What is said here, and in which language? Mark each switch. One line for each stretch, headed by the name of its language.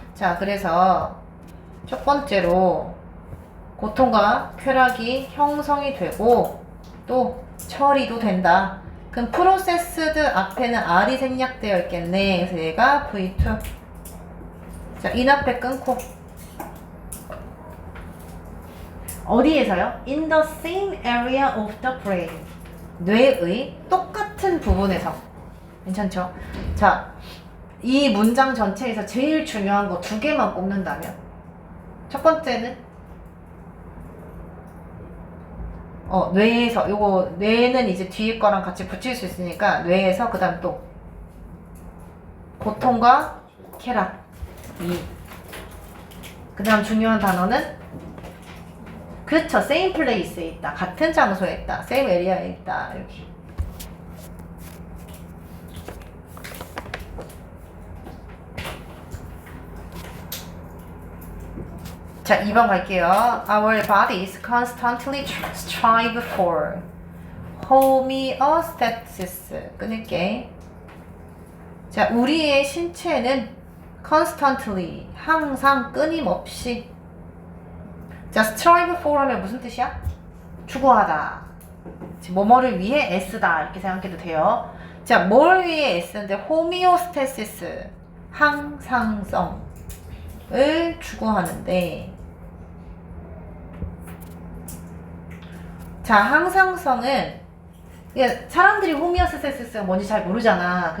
Korean: 자, 그래서 첫 번째로 고통과 쾌락이 형성이 되고 또 처리도 된다. 그럼 processed 앞에는 R이 생략되어 있겠네. 그래서 얘가 V2. 자, 인 앞에 끊고 어디에서요?
English: In the same area of the brain.
Korean: 뇌의 똑같은 부분에서. 괜찮죠? 자, 이 문장 전체에서 제일 중요한 거 두 개만 꼽는다면, 첫 번째는 뇌에서, 요거 뇌는 이제 뒤에 거랑 같이 붙일 수 있으니까 뇌에서, 그 다음 또 고통과 쾌락, 그 다음 중요한 단어는, 그쵸, same place에 있다, 같은 장소에 있다, same area에 있다, 여기. 자, 2번 갈게요.
English: Our bodies constantly strive for homeostasis.
Korean: 끊을게. 자, 우리의 신체는 constantly, 항상 끊임없이. 자, strive for 하면 무슨 뜻이야? 추구하다. 뭐뭐를 위해 애쓰다, 이렇게 생각해도 돼요. 자, 뭘 위해 애쓰는데 homeostasis, 항상성을 추구하는데, 자, 항상성은 사람들이 호미오스테시스가 뭔지 잘 모르잖아.